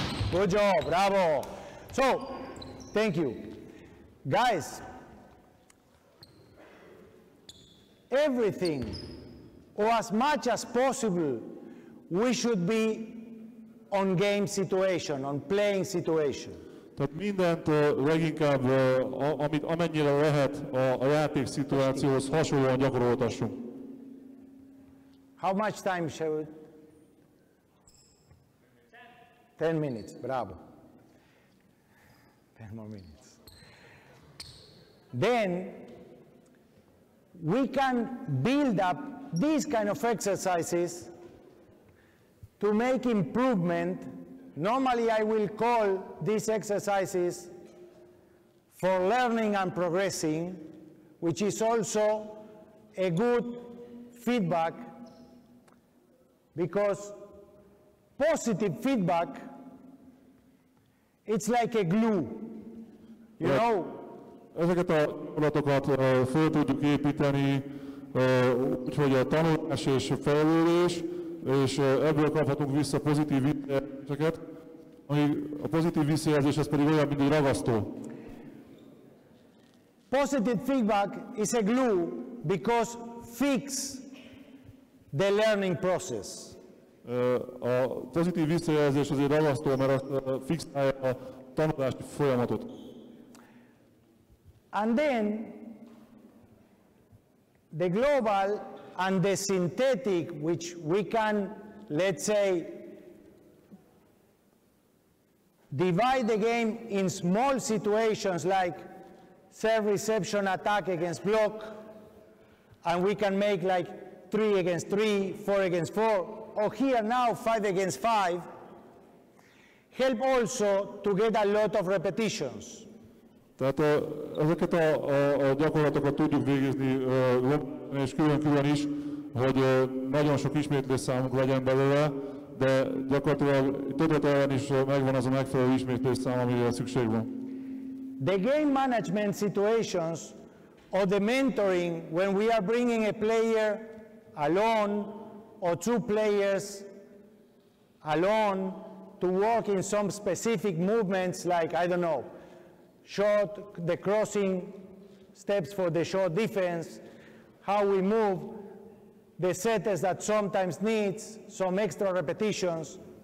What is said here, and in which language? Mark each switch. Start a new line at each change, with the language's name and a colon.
English: Good job, bravo. So, thank you. Guys, everything, or as much as possible, we should be on game situation, on playing situation.
Hungarian: Tehát mindent leginkább, amennyire lehet a játékszituációhoz hasonlóan gyakoroltassunk.
English: How much time shall we? 10 minutes, bravo. 10 more minutes. Then we can build up these kind of exercises to make improvement. Normally I will call these exercises for learning and progressing, which is also a good feedback, because positive feedback, it's like a glue, you know?
Hungarian: Ezeket a gyakorlatokat föl tudjuk építeni, úgyhogy a tanulás és a fejlődés és ebből kaphatunk vissza pozitív visszajelzéseket, a pozitív visszajelzés ez pedig olyan, mint egy ragasztó.
English: Positive feedback is a glue because fix the learning process.
Hungarian: A pozitív visszajelzés az egy ragasztó, mert fixálja a tanulási folyamatot.
English: And then the global and the synthetic, which we can, let's say, divide the game in small situations like serve reception attack against block, and we can make like 3 against 3, 4 against 4, or here now 5 against 5, help also to get a lot of repetitions.
Hungarian: Tehát ezeket a gyakorlatokat tudjuk végezni és külön-külön is, hogy nagyon sok ismétlés számunk legyen belőle, de gyakorlatilag többet is megvan az a megfelelő ismétlés szám, amire szükség van.
English: The game management situations or the mentoring when we are bringing a player alone or 2 players alone to work in some specific movements like, I don't know, short, the crossing steps for the short defense, how we move, the setters that sometimes needs some extra repetitions.